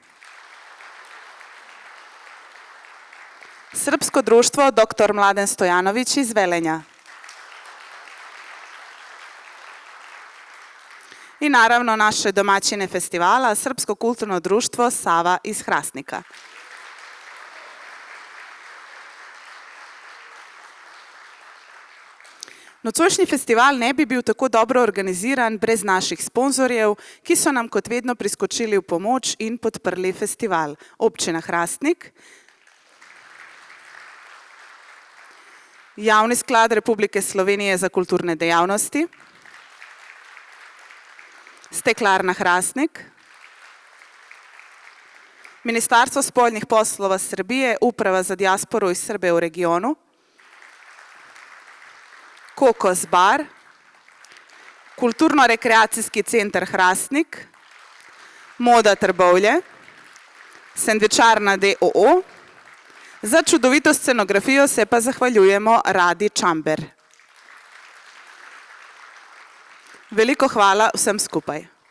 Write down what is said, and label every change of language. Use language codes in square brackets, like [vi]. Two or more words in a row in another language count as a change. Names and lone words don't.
[sl] Srpsko društvo Dr. Mladen Stojanović iz Velenja. I naravno naše domaćine festivala, Srpsko kulturno društvo Sava iz Hrastnika. Nocojšnji festival ne bi bil tako dobro organiziran brez naših sponzorjev, ki so nam kot vedno priskočili v pomoč in podprli festival. Občina Hrastnik, Javni sklad Republike Slovenije za kulturne dejavnosti, Steklarna Hrastnik, Ministarstvo spoljnih poslova Srbije, Uprava za dijasporu i Srbe u regionu, Kokos bar, Kulturno-rekreacijski centar Hrastnik, Moda Trbovlje, Sendvičarna d.o.o. Za čudovito scenografijo se pa zahvaljujemo Radi Čamber. Veliko hvala vsem skupaj.